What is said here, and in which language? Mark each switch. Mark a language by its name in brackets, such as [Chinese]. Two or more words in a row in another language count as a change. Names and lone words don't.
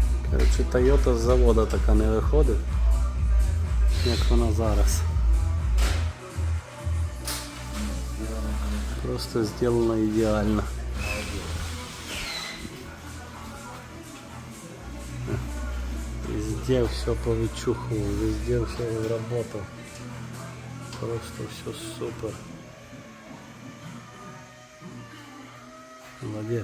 [Ukrainian] Короче, Toyota з завода така не виходить, як вона зараз. Просто зроблено ідеально. [Russian] Везде все повычухивал, везде все работал. Просто все супер. Молодец.